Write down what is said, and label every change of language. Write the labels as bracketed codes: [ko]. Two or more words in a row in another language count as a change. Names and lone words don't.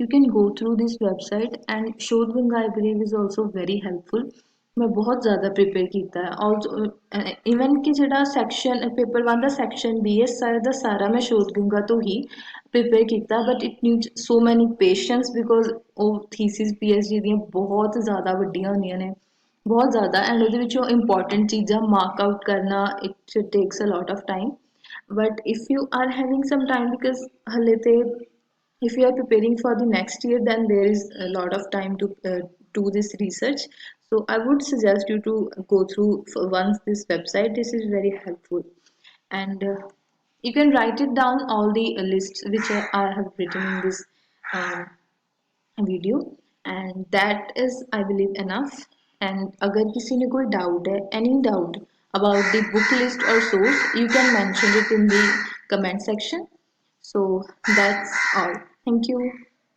[en] Can go through this website and Shodhganga library is also very helpful [pa] ਮੈਂ ਬਹੁਤ ਜ਼ਿਆਦਾ ਪ੍ਰੀਪੇਅਰ ਕੀਤਾ ਹੈ [en] also even [pa] ਕਿ ਜਿਹੜਾ ਸੈਕਸ਼ਨ ਪੇਪਰ 1 ਦਾ ਸੈਕਸ਼ਨ B ਹੈ ਸਾਰਾ ਦਾ ਸਾਰਾ ਮੈਂ ਸ਼ੋਧ ਗੰਗਾ ਤੋਂ ਹੀ ਪ੍ਰੀਪੇਅਰ ਕੀਤਾ [en] But it needs so many patience because [pa] ਉਹ ਥੀਸਿਸ PhD ਦੀਆਂ ਬਹੁਤ ਜ਼ਿਆਦਾ ਵੱਡੀਆਂ ਹੁੰਦੀਆਂ ਨੇ ਬਹੁਤ ਜ਼ਿਆਦਾ [en] ਐਂਡ [pa] ਉਹਦੇ ਵਿੱਚੋਂ ਇੰਪੋਰਟੈਂਟ ਚੀਜ਼ਾਂ ਮਾਰਕ ਆਊਟ ਕਰਨਾ [en] it takes a lot of time but if you are having some time because [pa] ਹਲੇ ਤੇ [en] if you are preparing for the next year then there is a lot of time to do this research, so I would suggest you to go through for once this website. This is very helpful and you can write it down all the lists which I have written in this um, video and that is I believe enough. And [hi] अगर किसी ने कोई doubt है [en] any doubt about the book list or source you can mention it in the comment section. So that's all. Thank you.